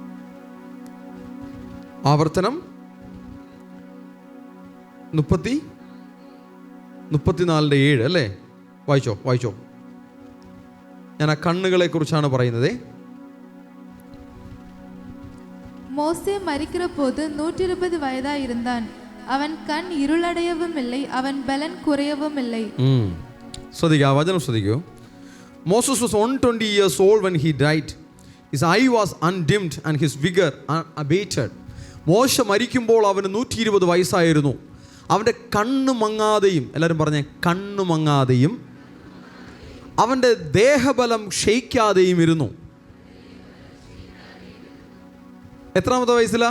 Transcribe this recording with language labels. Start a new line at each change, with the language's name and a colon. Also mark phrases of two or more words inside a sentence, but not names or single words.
Malayalam: ആവർത്തനം 33 34:7 അല്ലേ? വായിച്ചോ. ഞാൻ ആ കണ്ണുകളെ കുറിച്ചാണ് പറയുന്നത്.
Tamil: மோசே மரிக்கிற போது 120 வயதாய் இருந்தான். அவன் கண் இருளடையவும் இல்லை, அவன் பலன் குறையவும் இல்லை.
Malayalam: ശ്രദ്ധിക്കുക, ആ വചനം ശ്രദ്ധിക്കൂ.
English: Moses was 120 years old when he died. His eye was undimmed and his vigor unabated.
Malayalam: മോശ മരിക്കുമ്പോൾ അവന് 120 വയസ്സായിരുന്നു. അവൻ്റെ കണ്ണ് മങ്ങാതെയും, എല്ലാവരും പറഞ്ഞേ കണ്ണ് മങ്ങാതെയും, അവൻ്റെ ദേഹബലം ക്ഷയിക്കാതെയും ഇരുന്നു. എത്രാമത്തെ വയസ്സിലാ?